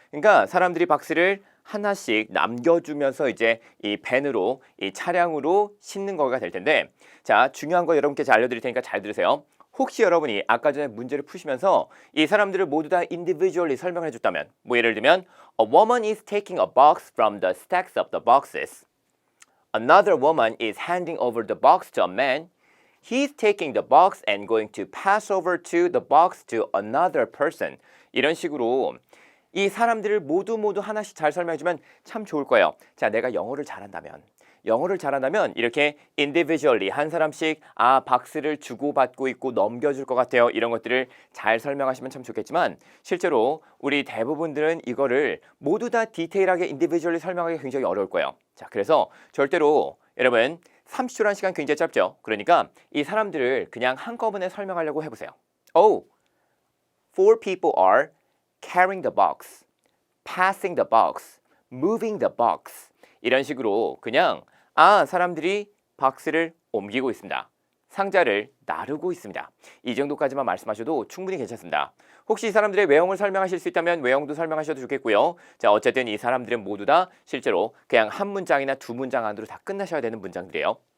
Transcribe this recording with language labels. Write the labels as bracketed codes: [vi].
[ko] 그러니까 사람들이 박스를 하나씩 남겨주면서 이제 이 밴으로, 이 차량으로 싣는 거가 될 텐데, 자, 중요한 거 여러분께 잘 알려드릴 테니까 잘 들으세요. 혹시 여러분이 아까 전에 문제를 푸시면서 이 사람들을 모두 다 individually 설명을 해줬다면, 뭐 예를 들면 [en] A woman is taking a box from the stacks of the boxes. Another woman is handing over the box to a man. He's taking the box and going to pass over to the box to another person. [ko] 이런 식으로 이 사람들을 모두 하나씩 잘 설명해주면 참 좋을 거예요. 자, 내가 영어를 잘한다면 이렇게 individually 한 사람씩 박스를 주고받고 있고 넘겨줄 것 같아요. 이런 것들을 잘 설명하시면 참 좋겠지만 실제로 우리 대부분들은 이거를 모두 다 디테일하게 individually 설명하기 굉장히 어려울 거예요. 자, 그래서 절대로 여러분 30초라는 시간 굉장히 짧죠. 그러니까 이 사람들을 그냥 한꺼번에 설명하려고 해보세요. [en] Oh, 4 people are carrying the box, passing the box, moving the box. [ko] 이런 식으로 그냥 사람들이 박스를 옮기고 있습니다. 상자를 나르고 있습니다. 이 정도까지만 말씀하셔도 충분히 괜찮습니다. 혹시 이 사람들의 외형을 설명하실 수 있다면 외형도 설명하셔도 좋겠고요. 자, 어쨌든 이 사람들은 모두 다 실제로 그냥 한 문장이나 2문장 안으로 다 끝나셔야 되는 문장들이에요.